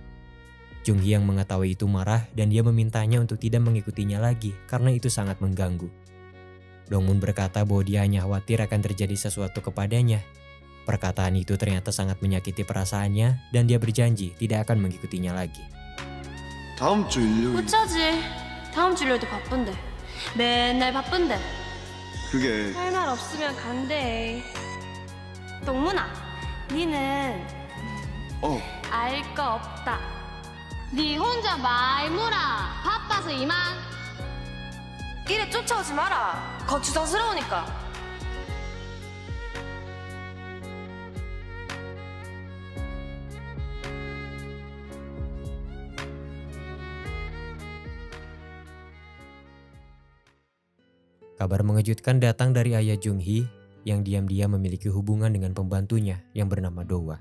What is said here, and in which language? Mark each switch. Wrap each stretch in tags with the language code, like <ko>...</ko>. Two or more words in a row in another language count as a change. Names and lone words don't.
<id>Junghee yang mengetahui itu marah dan dia memintanya untuk tidak mengikutinya lagi karena itu sangat mengganggu. Dongmun berkata bahwa dia hanya khawatir akan terjadi sesuatu kepadanya. Perkataan itu ternyata sangat menyakiti perasaannya dan dia berjanji tidak akan mengikutinya lagi.</id> <ko>다음 주 일요일. 어쩌지? 다음 주 일요일도 바쁜데. 맨날 바쁜데. 그게 할 말 없으면 간대. 동문아, 니는 알 거 없다. 니 혼자 말무라. 바빠서 이만. 이래 쫓아오지 마라. 거추장스러우니까.</ko> <id>Kabar mengejutkan datang dari ayah Junghee yang diam-diam memiliki hubungan dengan pembantunya yang bernama Dowa.</id>